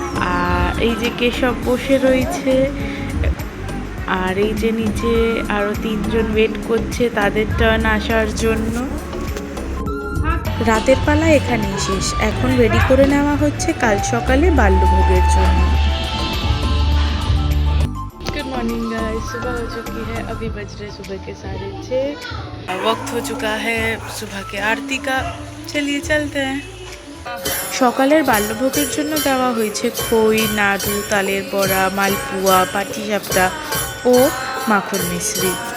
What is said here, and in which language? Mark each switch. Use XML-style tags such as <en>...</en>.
<bn>আর এই যে কেশব বসে রয়েছে, আর এই যে নিচে আরও 3 জন ওয়েট করছে তাদের টার্ন আসার জন্য। রাতের পালা এখানেই শেষ, এখন রেডি করে নেওয়া হচ্ছে কাল সকালে বাল্যভোগের জন্য।</bn> <hi>मॉर्निंग गाइस, सुबह हो चुकी है, अभी बज रहे सुबह के 6:30। वक्त हो चुका है सुबह के आरती का, चलिए चलते हैं।</hi> <bn>সকালের বাল্যভোগের জন্য দেওয়া হয়েছে খই, নাড়ু, তালের বড়া, মালপুয়া, পাটিসাপটা ও মাখন মিশ্রি।</bn>